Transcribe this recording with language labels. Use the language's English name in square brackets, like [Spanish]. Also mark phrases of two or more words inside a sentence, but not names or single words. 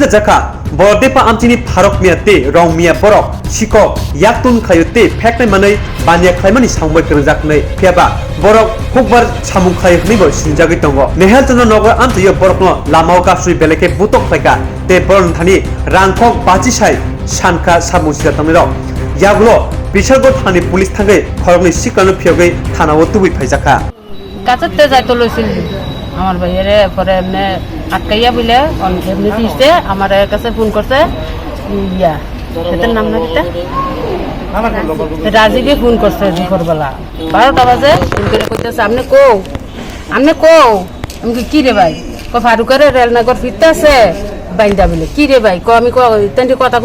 [Kok Borok] जाका बरदेपा आमचिनि फारक मियाते रं मिया बरक सिको याक्तुन खायते फेकनाय मानै बानिया खायमानि सामबै करजाकनै फेबा बरक हुकबार सामु खायखनिबो सिनजागै दंग नेहाल चन्द्र नगर आमचियो बरकनो लामाव गासुइ बेलाइखि बुतो खलाइका ते बरन थानि रांखक बाचिसाय सानका सामु सिदा तमिरो यागुलो बिसरगत थानि पुलिस थांगै खरगनि सिक्लानो फियगै थानाव तुबि फाइजाका [Bangla] কাছতে যাইতো লইছিল আমার ভাইয়েরে পরে এমনি আটকাইয়া বলে এমনি দিয়েছে আমার কাছে ফোন করছে ইয়া সেটার নাম না কিটা রাজীবে ফোন করছে দুপুরবেলা 12টা বাজে ফোন করে কইতেছে আপনি কো আমি কি রে ভাই ফারুকের রেলনগর ফিরতে আছে বাইন্দা বলে কি রে ভাই আমি ইত্যাদি কথা